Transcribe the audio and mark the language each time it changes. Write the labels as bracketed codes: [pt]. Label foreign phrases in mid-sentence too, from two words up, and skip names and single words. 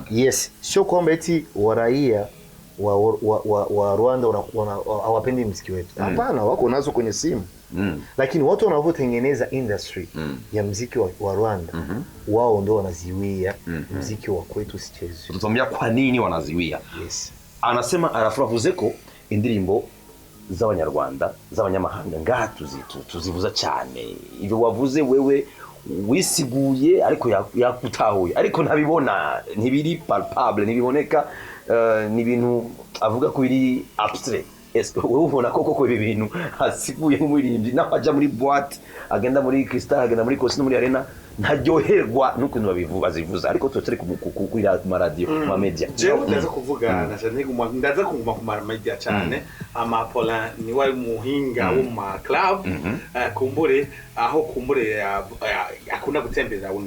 [sw] Yes, sio kwamba eti waraia wa Rwanda hawapendi muziki wetu. Hapana, wako nazo kwenye simu. Lakini watu wanavyotengeneza industry ya muziki wa Rwanda, wao ndio wanaziwia muziki wa kwetu usichezwe. Tutamwambia kwa nini wanaziwia. Yes. [rn] Anasema aravuze ko indirimbo z'abanyarwanda z'abanyamahanga ngaha tuzivuza cyane. Ibyo wavuze wewe wisiguye ariko yakutahuye, ariko ntabibona, ntibiri palpable, ntibiboneka, ni ibintu avuga ko biri abstract. [fr] Est-ce que [rn] ubona koko ibi bintu hasiguye nk'umuririmbyi n'abaja muri boîte, agenda muri Crystal, agenda muri Cosino, muri Arena, ntaryoherwa n'ukuntu bazivuza, ariko tutari kuri radio ma media. Jewe ndaza kuvuga nashane ndaza kuguma ku media cyane. Ama Paulin ni wari muhinga wo ma club, kumbure aho kumbure akunda gutembera uno.